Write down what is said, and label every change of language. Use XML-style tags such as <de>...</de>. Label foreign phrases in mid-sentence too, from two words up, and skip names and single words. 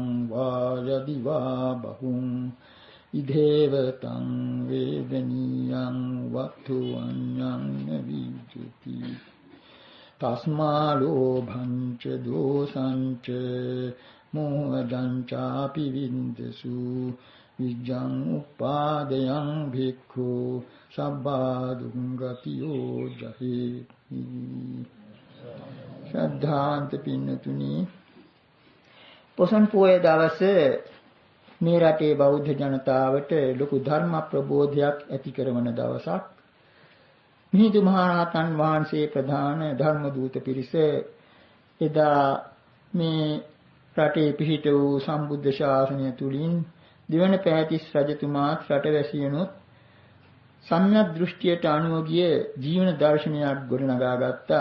<pi>වායදි වා බහුං ඉදේවතං වේදනීයං වත්තු අඤ්ඤං නවිජ්ජති තස්මා ලෝභං ච දෝසං ච මෝහජං චාපි වින්දසු විජ්ජං උපාදයං භික්ඛු සබ්බා දුංගතියෝ ජහේති</pi> <si>ශ්‍රද්ධාන්ත පින්නතුනි පොසොන් පෝය දවසේ මේ රටේ බෞද්ධ ජනතාවට ලොකු ධර්ම ප්‍රබෝධයක් ඇති කරන දවසක්. මිහිඳු මහරහතන් වහන්සේ ප්‍රධාන ධර්ම දූත පිරිස එදා මේ රටේ පිහිට වූ සම්බුද්ධ ශාසනය තුලින් දිවන පෑතිස් රජතුමාත් රටවැසියනුත් සම්‍යක් දෘෂ්ටියට අනුව ගිය ජීවන දර්ශනයක් ගොඩනගා ගත්තා.</si>